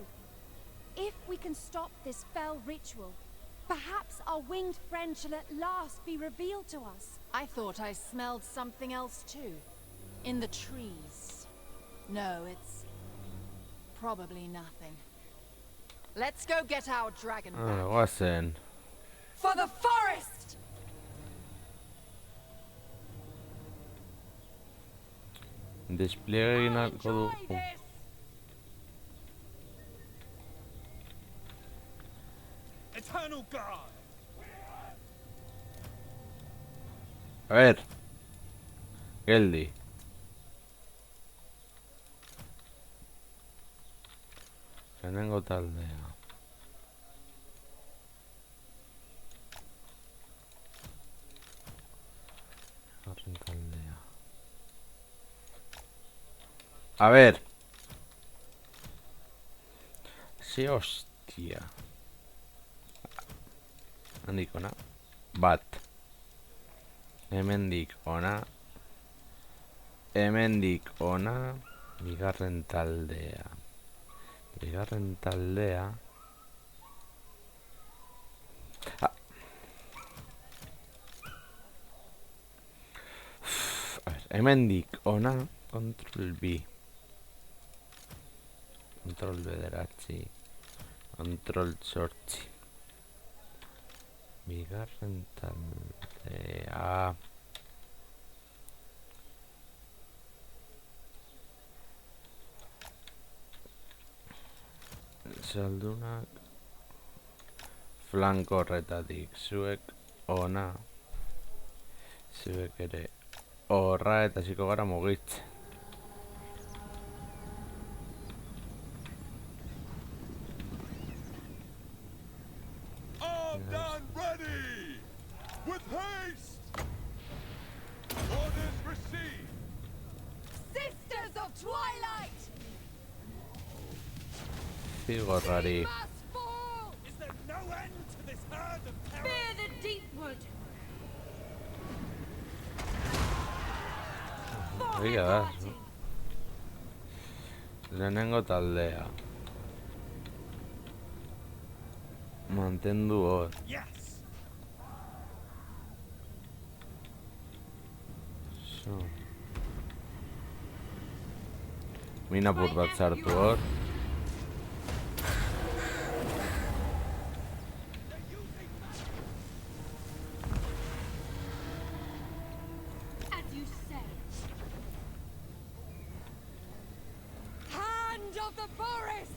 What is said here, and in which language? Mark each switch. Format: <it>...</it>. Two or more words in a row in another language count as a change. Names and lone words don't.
<en>If we can stop this fell ritual, perhaps our winged friend shall at last be revealed to us. I thought I smelled something else too. In the trees. No, it's probably nothing. Let's go get our dragon back.</en> <eu>Goazen.</eu> <en>For the forest!</en> <eu>Despliegue egin ahalko dugu.</eu> <en>Eternal guard.</en> <es>A ver.</es> <eu>Geldi. Lehenengo taldea. Bigarren taldea.</eu> <es>A ver. Sí, hostia.</es> <eu>Handik ona. Bat. Hemendik ona. Hemendik ona. Bigarren taldea. Bigarren taldea. Ah.</eu> <es>A ver,</es> <eu>hemendik ona. Control B. Control bederatzi. Control zortzi. Bigarren taldea. Saldunak flanko horretatik zuek ona, zuek ere horra eta hasiko gara mugitzen.</eu> <en>Armed and ready! With haste! Orders received! Sisters of Twilight!</en> <eu>Zigorrari.</eu> <en>Is there no end to this herd of terror? Fear the deep wood.</en> <eu>Egia da. Lehenengo taldea. Mantendu hor.</eu> <en>Yes. So.</en> <eu>Minapur bat sartu hor.</eu> <en>As you say. Hand of the forest!</en>